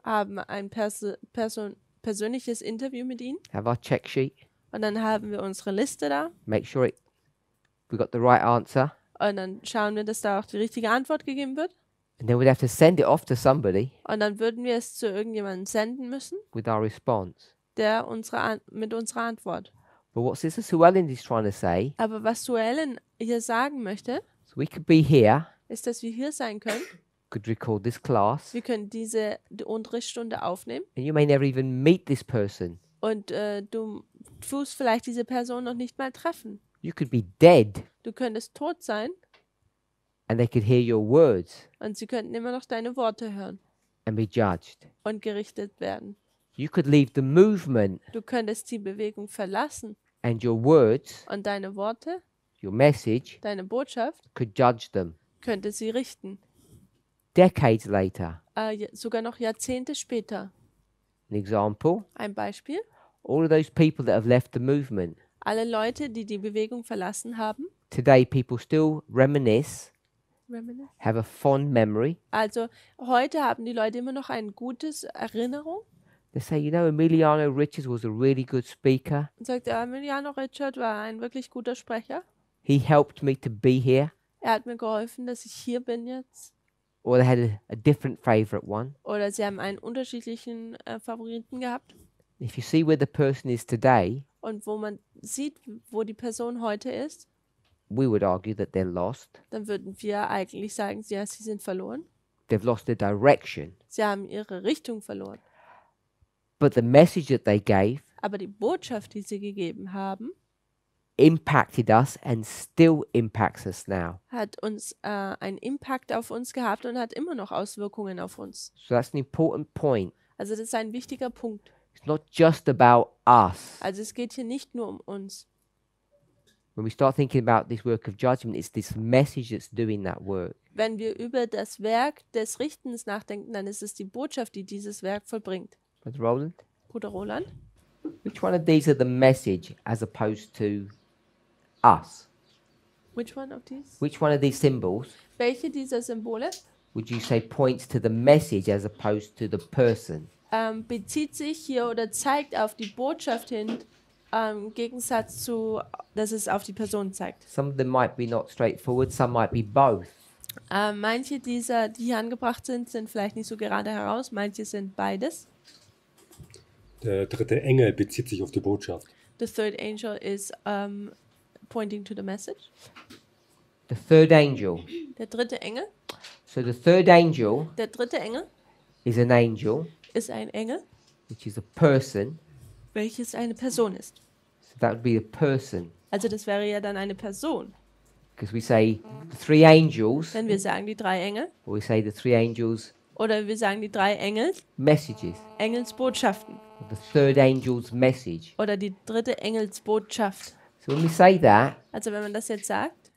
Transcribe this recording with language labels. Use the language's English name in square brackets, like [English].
[German] haben ein persönliches Interview mit ihnen [English] have our check sheet, [German] und dann haben wir unsere Liste da [English] make sure we got the right answer, [German] und dann schauen wir, dass da auch die richtige Antwort gegeben wird [English] and then we'd have to send it off to somebody [German] und dann würden wir es zu irgendjemandem senden müssen, [English] with our response. [German] der mit unserer Antwort. [English] But what Sister Sue Ellen is trying to say, [German] Aber was Sue Ellen hier sagen möchte, [English] so we could be here, [German] ist, dass wir hier sein können. [English] could record this class, [German] Wir können die Unterrichtsstunde aufnehmen [English] and you may never even meet this person. [German] und du tust vielleicht diese Person noch nicht mal treffen. [English] You could be dead, [German] Du könntest tot sein [English] and they could hear your words [German] und sie könnten immer noch deine Worte hören [English] and be judged. [German] und gerichtet werden. [English] You could leave the movement, [German] Du könntest die Bewegung verlassen [English] and your words, [German] und deine Worte, [English] your message, [German] deine Botschaft [English] could judge them. [German] könnte sie richten. [English] Decades later, [German] Sogar noch Jahrzehnte später. [English] an example, [German] Ein Beispiel. [English] all of those people that have left the movement, [German] Alle Leute, die die Bewegung verlassen haben, [English] today people still reminisce, have a fond memory. [German] also heute haben die Leute immer noch eine gute Erinnerung [English] They say, you know, Emiliano Richards was a really good speaker. [German] und sagt, Emiliano Richard war ein wirklich guter Sprecher. [English] He helped me to be here. [German] Er hat mir geholfen, dass ich hier bin jetzt. [English] Or they had a different favorite one. [German] Oder sie haben einen unterschiedlichen Favoriten gehabt. [English] If you see where the person is today, [German] Und wo man sieht, wo die Person heute ist, [English] we would argue that they're lost. [German] dann würden wir eigentlich sagen, ja, sie sind verloren. [English] They've lost their direction. [German] Sie haben ihre Richtung verloren. [English] But the message that they gave [German] Aber die Botschaft, die sie gegeben haben, [English] impacted us and still impacts us now. [German] hat uns einen Impact auf uns gehabt und hat immer noch Auswirkungen auf uns. [English] So that's an important point. [German] Also das ist ein wichtiger Punkt. [English] It's not just about us. [German] Also es geht hier nicht nur um uns. [English] When we start thinking about this work of judgment, it's this message that's doing that work. [German] Wenn wir über das Werk des Richtens nachdenken, dann ist es die Botschaft, die dieses Werk vollbringt. [English] Brother Roland, [German] Bruder Roland, [English] which one of these are the message as opposed to us? which one of these? Which one of these symbols [German] Welche dieser Symbole [English] would you say points to the message as opposed to the person? [German] bezieht sich hier oder zeigt auf die Botschaft hin, im Gegensatz zu, dass es auf die Person zeigt. [English] Some of them might be not straightforward, some might be both. [German] Manche dieser, die hier angebracht sind, sind vielleicht nicht so gerade heraus, manche sind beides. Der dritte Engel bezieht sich auf die Botschaft. [English] The third angel is pointing to the message. The third angel. [German] Der dritte Engel. [English] So the third angel [German] Der dritte Engel [English] is an angel, [German] ist ein Engel, [English] which is a person. [German] welches eine Person ist. [English] So that would be a person. [German] Also das wäre ja dann eine Person. [English] Because we say the three angels, [German] Wenn wir sagen die drei Engel [English] or we say the three angels' [German] oder wir sagen die drei [English] messages. [German] Engelsbotschaften [English] Or the third angel's message. [German] oder die dritte Engelsbotschaft. [English] So when we say that, [German] Also wenn man das jetzt sagt,